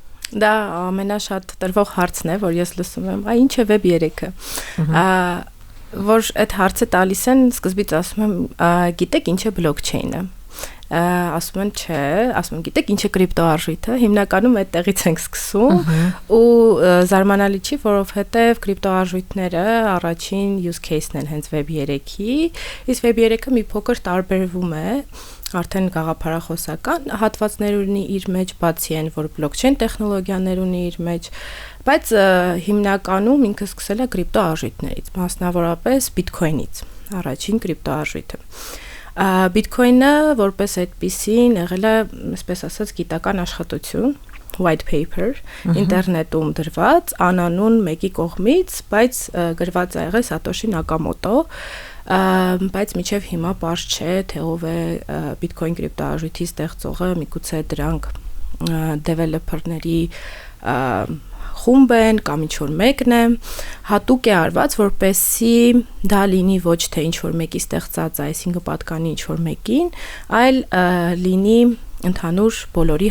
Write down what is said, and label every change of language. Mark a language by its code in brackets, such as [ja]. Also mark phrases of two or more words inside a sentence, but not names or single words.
[hy] Դա ամենաշատ տրվող հարցն է, որ ես լսում եմ, ինչ է Web 3-ը։ Որ այդ հարցը տալիս են, սկզբից ասում եմ, գիտեք ինչ է բլոկչեյնը։ Ասում են չէ, ասում եմ գիտեք ինչ է կրիպտոարժույթը, հիմնականում այդտեղից ենք սկսում ու զարմանալի չի, որովհետև կրիպտոարժույթները առաջին [en] use case- [hy] ն են հենց Web 3-ի, իսկ Web 3-ը մի փոքր տարբերվում է արդեն գաղափարախոսական հատվածներ ունի իր մեջ, բացի այն, որ բլոկչեյն տեխնոլոգիաներ ունի իր մեջ, բայց հիմնականում ինքը սկսել է կրիպտոարժույթներից, մասնավորապես Bitcoin-ից, առաջին կրիպտոարժույթը։ Bitcoin-ը որպես այդպիսին եղել է, այսպես ասած, գիտական աշխատություն, [en] white paper, [hy] ինտերնետում դրված, անանուն մեկի կողմից, բայց գրված է եղել Սատոշի Նակամոտո, բայց մինչև հիմա պարզ չէ, թե ով է Bitcoin կրիպտոարժույթի ստեղծողը, միգուցե դրանք developer-ների խումբ են կամ ինչ-որ մեկն է, հատուկ է արված, որպեսզի դա լինի ոչ թե ինչ-որ մեկի ստեղծած, այսինքն պատկանի ինչ-որ մեկին, այլ լինի ընդհանուր բոլորի